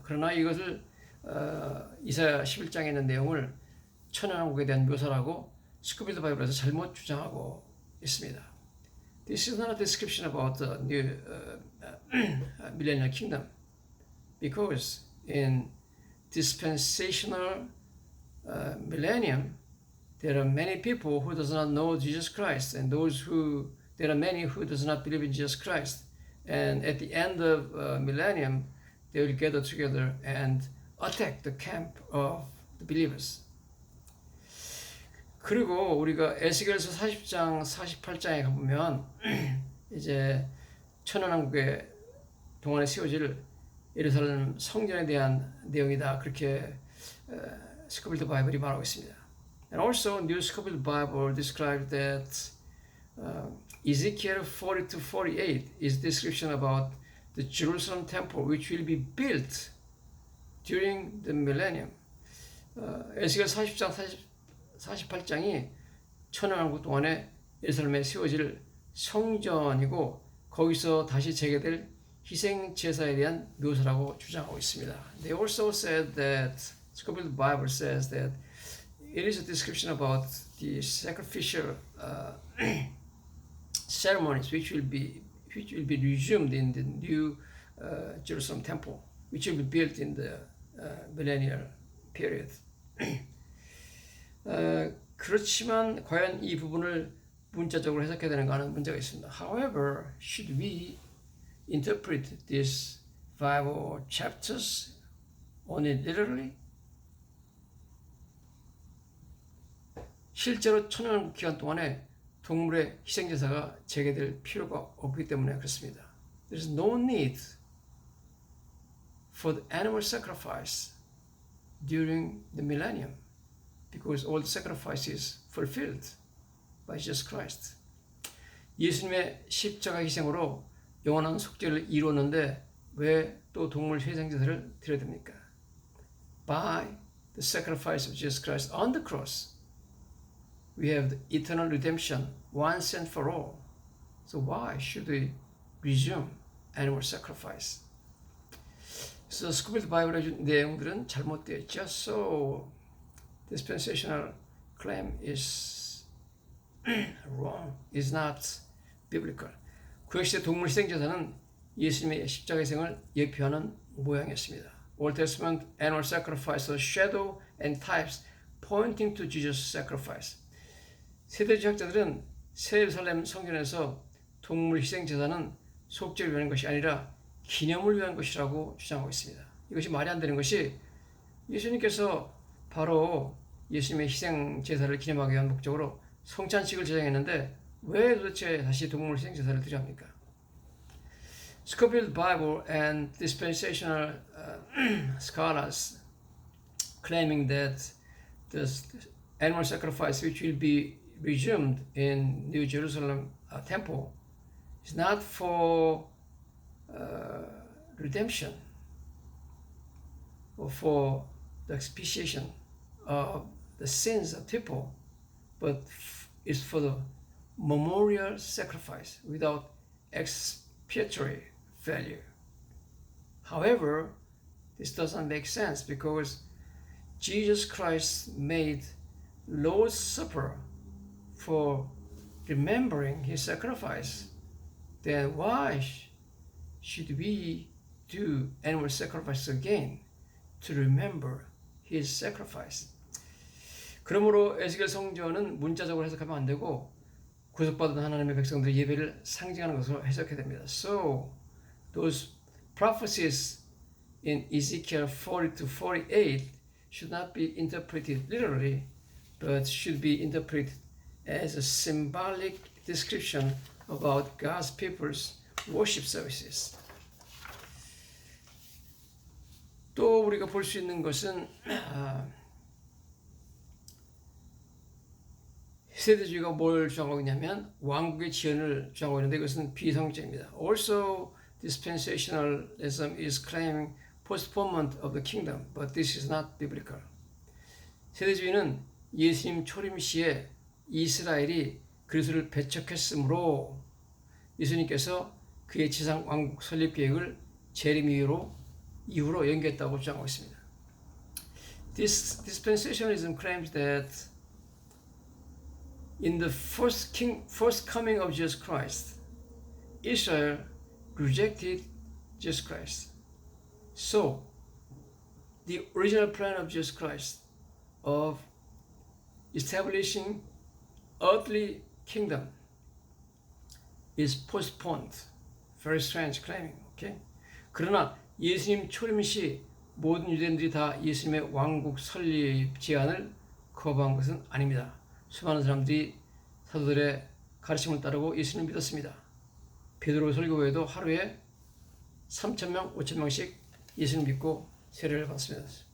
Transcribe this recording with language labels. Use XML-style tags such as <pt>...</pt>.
<ko>그러나 이것을 이사야 11장에 있는 내용을 천연왕국에 대한 묘사라고 스코필드 바이블에서 잘못 주장하고 있습니다.</ko> <en>This is not a description about the new millennial kingdom, because in dispensational millennium there are many people who does not know Jesus Christ, and there are many who does not believe in Jesus Christ, and at the end of millennium they will gather together and attack the camp of the believers.</en> <ko>그리고 우리가 에스겔서 40장, 48장에 가보면 이제 천연왕국의 동안에 세워질 예루살렘 성전에 대한 내용이다. 그렇게 스코필드 바이블이 말하고 있습니다.</ko> <en>And also, New Scofield Bible describes that Ezekiel 40 to 48 is description about the Jerusalem temple which will be built during the millennium.</en> <ko>에스겔 40장, 48장이 천연왕국 동안에 예루살렘에 세워질 성전이고 거기서 다시 재개될 희생 제사에 대한 묘사라고 주장하고 있습니다.</ko> <en>They also said that Scofield Bible says that it is a description about the sacrificial ceremonies which will be resumed in the new Jerusalem temple, which will be built in the millennial period.</en> <ko>그렇지만 과연 이 부분을 문자적으로 해석해야 되는가 하는 문제가 있습니다.</ko> <en>However, should we interpret these Bible chapters only literally?</en> <ko>실제로 천연왕국 기간 동안에 동물의 희생제사가 재개될 필요가 없기 때문에 그렇습니다.</ko> <en>There is no need for the animal sacrifice during the millennium, because all the sacrifice is fulfilled by Jesus Christ.</en> <ko>예수님의 십자가 희생으로 영원한 속죄를 이루었는데 왜 또 동물 희생제사를 드려야 됩니까?</ko> <en>By the sacrifice of Jesus Christ on the cross, we have the eternal redemption once and for all. So why should we resume animal sacrifice?</en> <ko>그래서 스코필드 바이블의 내용들은 잘못되어 있죠.</ko> <en>So dispensational claim is wrong, is not biblical.</en> <ko>구약시대 동물 희생제사는 예수님의 십자가 희생을 예표하는 모양이었습니다.</ko> <en>Old Testament animal sacrifice are shadow and types pointing to Jesus' sacrifice.</en> <ko>세대주의학자들은 새 예루살렘 성전에서 동물 희생 제사는 속죄를 위한 것이 아니라 기념을 위한 것이라고 주장하고 있습니다. 이것이 말이 안 되는 것이 예수님께서 바로 예수님의 희생 제사를 기념하기 위한 목적으로 성찬식을 제정했는데 왜 도대체 다시 동물 희생 제사를 드려야 합니까?</ko> <en>Scofield Bible and dispensational scholars claiming that the animal sacrifice which will be resumed in New Jerusalem temple is not for redemption or for the expiation of the sins of people, but is for the memorial sacrifice without expiatory value. However, this doesn't make sense because Jesus Christ made Lord's Supper for remembering his sacrifice. Then why should we do animal sacrifice again to remember his sacrifice?</en> <ko>그러므로 에스겔 성전은 문자적으로 해석하면 안 되고 구속받은 하나님의 백성들의 예배를 상징하는 것으로 해석해야 됩니다.</ko> <en>So those prophecies in Ezekiel 40 to 48 should not be interpreted literally, but should be interpreted as a symbolic description about God's people's worship services.</en> <ko>또 우리가 볼 수 있는 것은 세대주의가 뭘 주장하고 있냐면 왕국의 지연을 주장하고 있는데 이것은 비성적입니다.</ko> <en>Also, dispensationalism is claiming postponement of the kingdom, but this is not biblical.</en> <ko>세대주의는 예수님 초림 시에 이스라엘이 그리스도를 배척했으므로 예수님께서 그의 지상 왕국 설립 계획을 재림 이후로 연기했다고 주장하고 있습니다.</ko> <en>This dispensationalism claims that in the first coming of Jesus Christ, Israel rejected Jesus Christ. So, the original plan of Jesus Christ of establishing earthly kingdom is postponed. Very strange claiming. Okay?</en> <ko>그러나 예수님 초림 시 모든 유대인들이 다 예수님의 왕국 설립 제안을 거부한 것은 아닙니다. 수많은 사람들이 사도들의 가르침을 따르고 예수님을 믿었습니다. 베드로 설교 외에도 하루에 3,000명, 5,000명씩 예수님 믿고 세례를 받습니다.</ko>